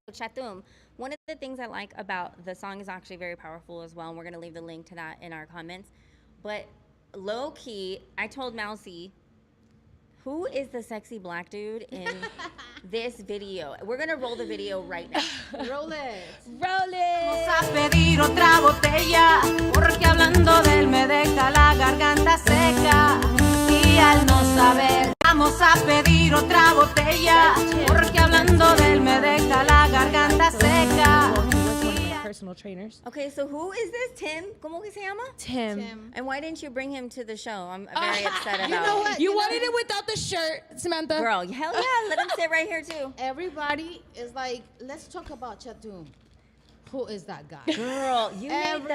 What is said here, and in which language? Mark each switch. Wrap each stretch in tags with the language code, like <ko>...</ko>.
<en>So Chatum, one of the things I like about the song is actually very powerful as well, and we're gonna leave the link to that in our comments. But low key, I told Mousy, who is the sexy black dude in this video? We're gonna roll the video right now. Roll it. Roll it.</en> <es>Vamos a pedir otra botella, porque hablando de él me deja la garganta seca. Y al no saber, vamos a pedir otra botella, porque hablando de él me deja la garganta seca.</es> <en>personal trainers. Okay, so who is this? Tim?</en> <es>¿Cómo que se llama?</es> <en>Tim. And why didn't you bring him to the show? I'm very upset about. You know what? You wanted it without the shirt, Samantha. Girl, hell yeah, let him sit right here too. Everybody is like, let's talk about Chatum. Who is that guy? Girl, you made Every</en>